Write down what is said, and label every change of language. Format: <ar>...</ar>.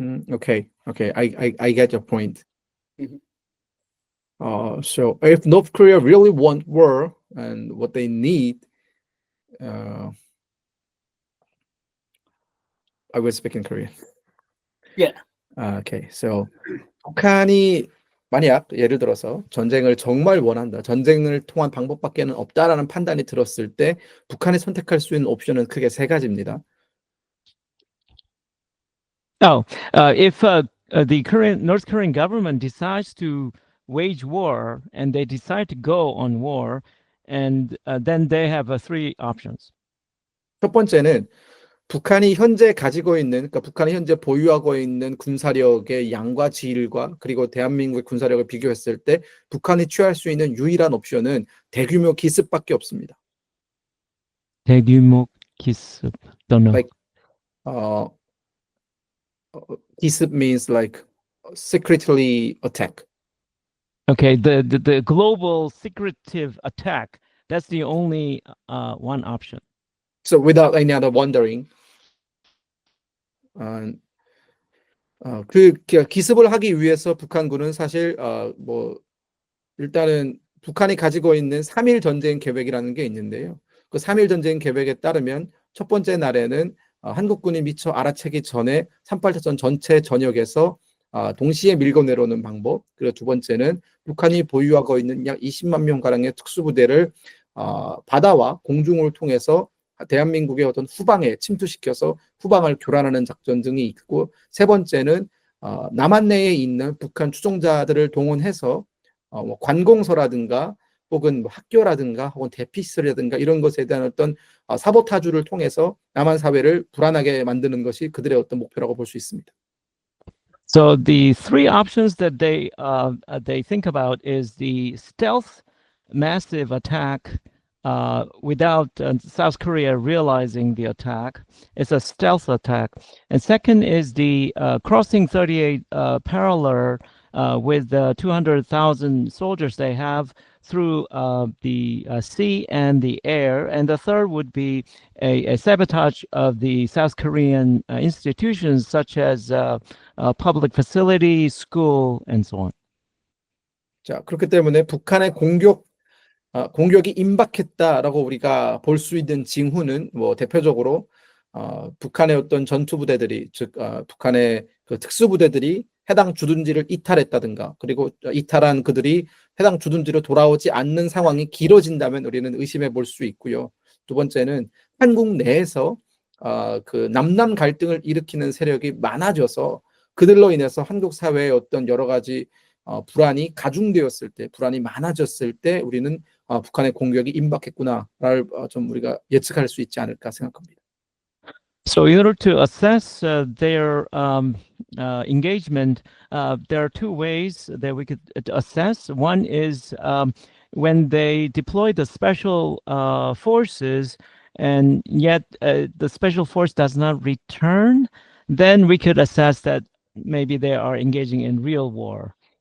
<en>Okay, I get your point. Mhm. So if North Korea really want war and what they need, I will speak in Korean. Yeah. Okay, so</en> <ko>북한이 만약 예를 들어서 전쟁을 정말 원한다, 전쟁을 통한 방법밖에는 없다라는 판단이 들었을 때 북한이 선택할 수 있는 옵션은 크게 세 가지입니다.</ko> <en>If the North Korean government decides to wage war and they decide to go on war, and then they have three options.</en> <ko>첫 번째는 북한이 현재 가지고 있는, 그러니까 북한이 현재 보유하고 있는 군사력의 양과 질과 그리고 대한민국의 군사력을 비교했을 때 북한이 취할 수 있는 유일한 옵션은 대규모 기습밖에 없습니다. 대규모 기습.</ko> <en>Don't know. Like, 기습 means like secretly attack. Okay, the global secretive attack. That's the only one option. So without any other wondering,</en> <ko>그 기습을 하기 위해서 북한군은 사실 뭐 일단은 북한이 가지고 있는 3.1 전쟁 계획이라는 게 있는데요. 그 3.1 전쟁 계획에 따르면 첫 번째 날에는 한국군이 미처 알아채기 전에 3.8차전 전체 전역에서 동시에 밀고 내려오는 방법, 그리고 두 번째는 북한이 보유하고 있는 약 20만 명가량의 특수부대를 바다와 공중을 통해서 대한민국의 어떤 후방에 침투시켜서 후방을 교란하는 작전 등이 있고, 세 번째는 남한 내에 있는 북한 추종자들을 동원해서 뭐 관공서라든가 혹은 뭐 학교라든가 혹은 대피시설이라든가 이런 것에 대한 어떤 사보타주를 통해서 남한 사회를 불안하게 만드는 것이 그들의 어떤 목표라고 볼 수 있습니다.</ko> <en>So the three options that they think about is the stealth massive attack without South Korea realizing the attack. It's a stealth attack. And second is the crossing 38 parallel with the 200,000 soldiers they have through the sea and the air. And the third would be a sabotage of the South Korean institutions such as public facilities, school, and so on.</en> <ko>자, 그렇기 때문에 북한의 공격이 임박했다라고 우리가 볼 수 있는 징후는 뭐 대표적으로 북한의 어떤 전투부대들이, 즉 북한의 그 특수부대들이 해당 주둔지를 이탈했다든가, 그리고 이탈한 그들이 해당 주둔지로 돌아오지 않는 상황이 길어진다면 우리는 의심해 볼 수 있고요. 두 번째는 한국 내에서 그 남남 갈등을 일으키는 세력이 많아져서 그들로 인해서 한국 사회의 어떤 여러 가지 불안이 가중되었을 때, 불안이 많아졌을 때 우리는 북한의 공격이 임박했구나를 좀 우리가 예측할 수 있지 않을까 생각합니다.</ko> <en>So in order to assess their engagement, there are two ways that we could assess. One is when they deploy the special forces and yet the special force does not return, then we could assess that maybe they are engaging in real war.</en>